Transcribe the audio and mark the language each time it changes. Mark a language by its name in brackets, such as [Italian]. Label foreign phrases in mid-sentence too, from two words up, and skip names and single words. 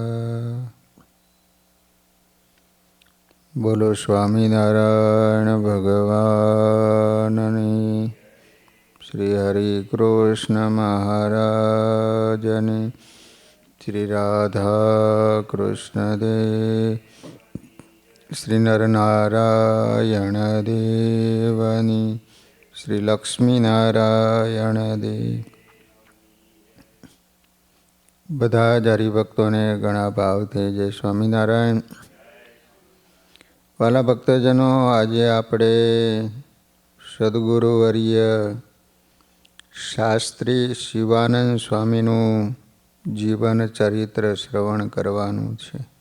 [Gujarati] બોલો સ્વામિનારાયણ ભગવાનની, શ્રી હરિ કૃષ્ણ મહારાજની, શ્રી રાધા કૃષ્ણ દેવ, શ્રી નરનારાયણ દેવની, શ્રી લક્ષ્મી નારાયણ દેવ। બધા જ હરિભક્તોને ઘણા ભાવથી જય સ્વામિનારાયણ। વાલા ભક્તજનો, આજે આપણે સદગુરુવર્ય શાસ્ત્રી શિવાનંદ સ્વામીનું જીવન ચરિત્ર શ્રવણ કરવાનું છે।